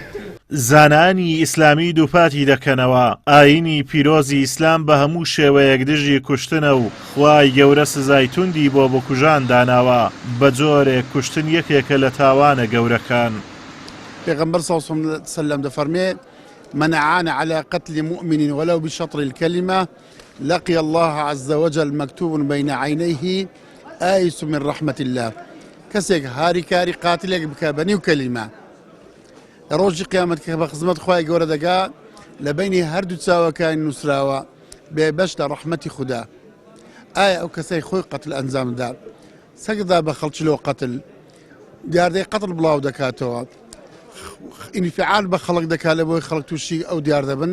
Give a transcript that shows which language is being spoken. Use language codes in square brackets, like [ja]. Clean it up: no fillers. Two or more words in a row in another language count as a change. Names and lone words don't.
[ckb] زانانی ئیسلامی دووپاتی دەکەنەوە. ئاینی پیرۆزی ئیسلام بە هەموو شێوەیەک دژی کوشتنە و خوای گەورە سزای توندی بۆ بکوژان داناوە. بە جۆرێک کوشتن یەکێکە لە تاوانە گەورەکان. پێغەمبەر [ar] صلی الله علیه وسلم [ckb] دەفەرمێ [ar] من عان على قتل مؤمن ولو بشطر الكلمة لقي الله عز وجل مكتوب بين عينيه آيس من رحمة الله. [ckb] کەسێک هاری کاری قاتلێک بکە بەنیو کەلیمە لە ڕۆژی قیامەت کە بە خزمەت خوای گەورە دەگا لە بینی هەردوو چاوەکانی نووسراوە بێبەش لە ڕەحمەتی خودا. ئایا ئەو کەسەی خۆی قەتل ئەنجامدا سەگدا بە خەڵکی قەتل دیاردەی قەتل بڵاو دەکاتەوە، ئینفعال بە خەڵک دەکات لە بۆی خەڵک تووشی ئەو دیار دەبن.